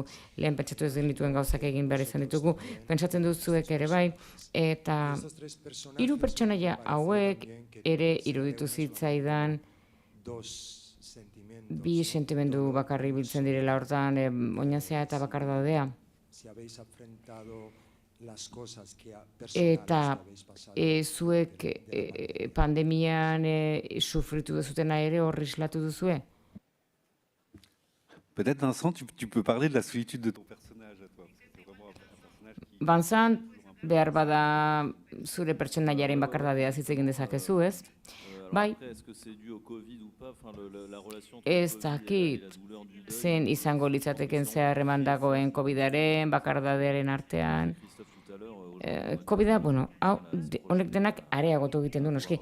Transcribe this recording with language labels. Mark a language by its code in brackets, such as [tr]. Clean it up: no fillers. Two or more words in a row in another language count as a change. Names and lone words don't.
[eu] Lehen pentsatu ez genituen gauzak egin behar izan ditugu, pentsatzen duzuek ere bai, eta 3 pertsonaia hauek ere iruditu zitzaidan 2 sentimendu bakarri biltzen direla hortan, oinazea eta bakardadea. Eta zuek pandemian sufritu duzutena ere horri islatu duzue? [fr] Peut-être, Vincent, tu peux parler de la solitude de ton personnage à toi. C'est vraiment un personnage qui... [eu] Vincent, behar bada zure pertsonaiaren bakardadea hitz egin dezakezu, ez? Bai, ez dakit zen izango litzateken zeharreman dagoen COVID-aren, bakardadearen artean. COVID-a, honek denak areagotu egiten du, noski.